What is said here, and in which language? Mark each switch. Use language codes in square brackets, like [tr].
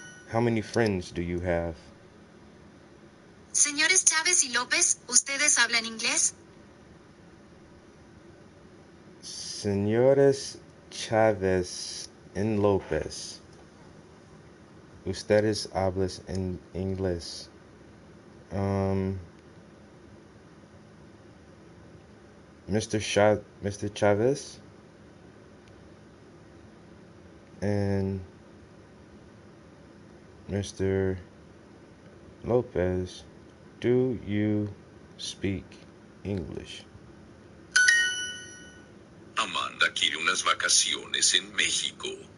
[en] How many friends do you have? [es] Señores Chávez y López, ¿ustedes hablan inglés? Señores Chávez and López, ustedes hablan en inglés. [en] Mr. Chavez and Mr. Lopez, do you speak English? [es] Amanda quiere unas vacaciones en México.